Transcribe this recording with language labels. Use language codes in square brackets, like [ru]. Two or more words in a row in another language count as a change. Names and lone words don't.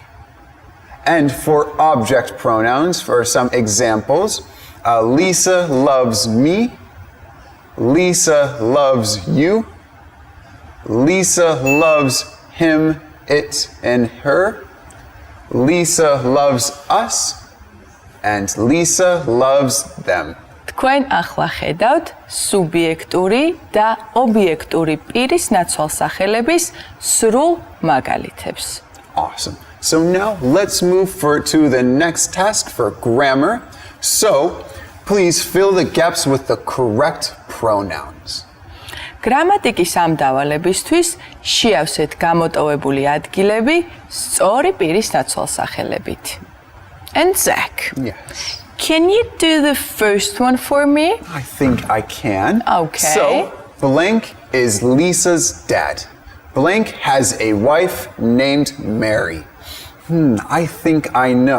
[en] And for object pronouns, for some examples, Lisa loves me. Lisa loves you. Lisa loves him, it, and her. Lisa loves us. And Lisa loves them. [ka] თქვენ ახლა ხედავთ სუბიექტური და ობიექტური პირის ნაცვალსახელების სრულ მაგალითებს. [en] Awesome. So now let's move to the next task for grammar. So please fill the gaps with the correct pronouns. [ka] გრამატიკის ამ დავალებისთვის შეავსეთ გამოტოვებული ადგილები სწორი პირის ნაცვალსახელებით. [en] And Zach, Yes. can you do the first one for me? I think I can. Okay. So blank is Lisa's dad. Blank has a wife named Mary. I think I know.